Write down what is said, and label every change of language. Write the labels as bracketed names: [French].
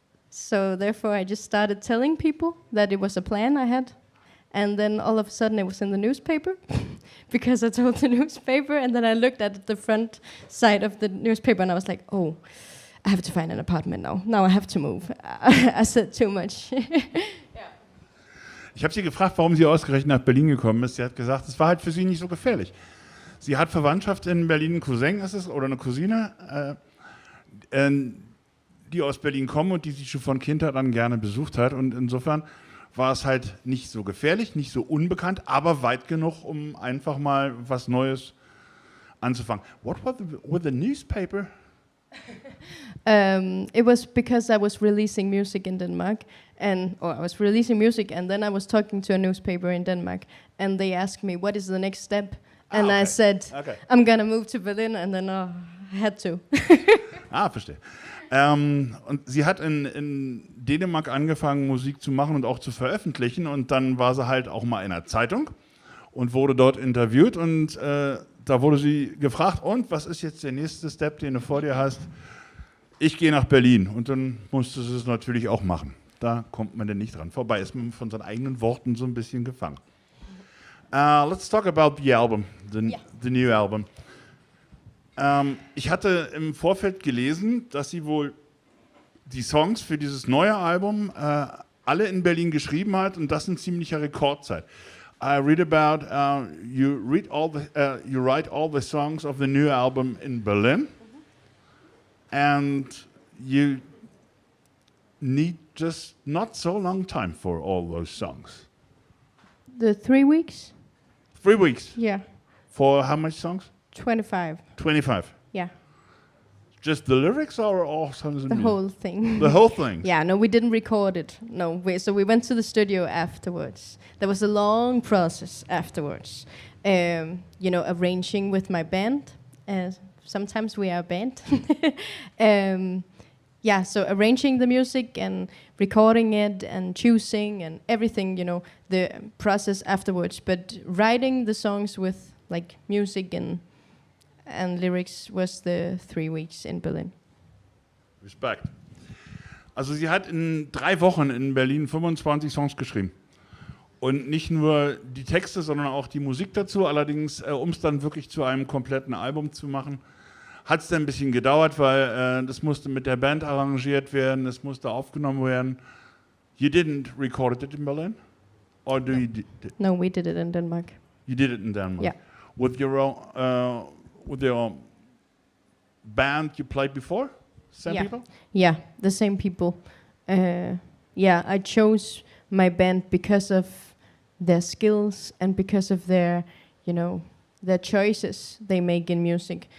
[English] So therefore I just started telling people that it was a plan I had. And then all of a sudden it was in the newspaper because I told the newspaper, and then I looked at the front side of the newspaper and I was like, oh, I have to find an apartment now. Now I have to move. I said too much. [German] Ich habe sie gefragt, warum sie ausgerechnet nach Berlin gekommen ist. Sie hat gesagt, es war halt für sie nicht so gefährlich. Sie hat Verwandtschaft in Berlin, einen Cousin ist es, oder eine Cousine, die aus Berlin kommen und die sie schon von Kindheit an gerne besucht hat. Und insofern war es halt nicht so gefährlich, nicht so unbekannt, aber weit genug, um einfach mal was Neues anzufangen. [English] What was with the newspaper? It was because I was releasing music in Denmark, I was releasing music, and then I was talking to a newspaper in Denmark, and they asked me, what is the next step? And I said, I'm gonna move to Berlin, and then I had to. [German] Verstehe. Und sie hat in Dänemark angefangen, Musik zu machen und auch zu veröffentlichen. Und dann war sie halt auch mal in einer Zeitung und wurde dort interviewt. Und da wurde sie gefragt, und was ist jetzt der nächste Step, den du vor dir hast? Ich gehe nach Berlin. Und dann musste sie es natürlich auch machen. Da kommt man denn nicht dran vorbei. Ist man von seinen eigenen Worten so ein bisschen gefangen. [English] Let's talk about the album, the new album. [German] Ich hatte im Vorfeld gelesen, dass sie wohl die Songs für dieses neue Album alle in Berlin geschrieben hat, und das in ziemlicher Rekordzeit. [English] I read about you write all the songs of the new album in Berlin, and you need just not so long time for all those songs. The 3 weeks? 3 weeks. Yeah. For how much songs? 25. 25. Yeah. Just the lyrics or all songs? The whole thing. The whole thing? Yeah, no, we didn't record it. No, so we went to the studio afterwards. There was a long process afterwards. Arranging with my band. Sometimes we are a band. So arranging the music and recording it and choosing and everything, the process afterwards. But writing the songs with like music and lyrics was the 3 weeks in Berlin. [German] Respekt. Also sie hat in 3 Wochen in Berlin 25 Songs geschrieben. Und nicht nur die Texte, sondern auch die Musik dazu. Allerdings, um es dann wirklich zu einem kompletten Album zu machen, hat es dann ein bisschen gedauert, weil das musste mit der Band arrangiert werden, das musste aufgenommen werden. [English] You didn't record it in Berlin? Or do you No, we did it in Denmark. You did it in Denmark? Yeah. With your band you played before? Same people? Yeah, the same people. I chose my band because of their skills and because of their choices they make in music.